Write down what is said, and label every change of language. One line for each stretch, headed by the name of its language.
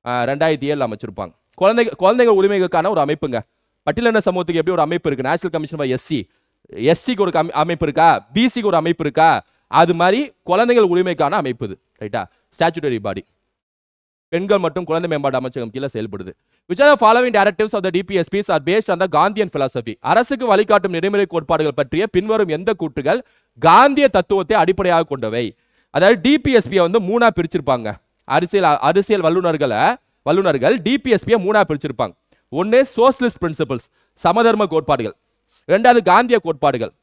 Tamil: 2007 அமைச்சிருப்பாங்க. குழந்தைகள் உரிமைகளுக்கான ஒரு அமைப்புங்க. பட்டியலின சமூகத்துக்கு எப்படி ஒரு அமைப்பு இருக்கு, நேஷனல் கமிஷன் ஃபார் எஸ்சிக்கு ஒரு அமைப்பு இருக்கா, பிசிக்கு ஒரு அமைப்பு இருக்கா, அது மாதிரி குழந்தைகள் உரிமைக்கான அமைப்பு இது. ரைட்டா? ஸ்டாச்சுட்டரி பாடி. பெண்கள் மற்றும் குழந்தை மேம்பாடு அமைச்சகம் கீழே செயல்படுது.
English: Which are the following directives of the DPSPs are based on the Gandhian philosophy?
Tamil: அரசுக்கு வழிகாட்டும் நெறிமுறை கோட்பாடுகள் பற்றிய பின்வரும் எந்த கூற்றுகள் காந்திய தத்துவத்தை அடிப்படையாக கொண்டவை? அதாவது டிபிஎஸ்பி வந்து 3ஆ பிரிச்சிருப்பாங்க. அரசியல் வல்லுநர்கள் டிபிஎஸ்பியை 3ஆ பிரிச்சிருப்பாங்க. ஒன்று சோசியலிஸ்ட் பிரின்சிபல்ஸ், சமதர்ம கோட்பாடுகள். ரெண்டாவது காந்திய கோட்பாடுகள்.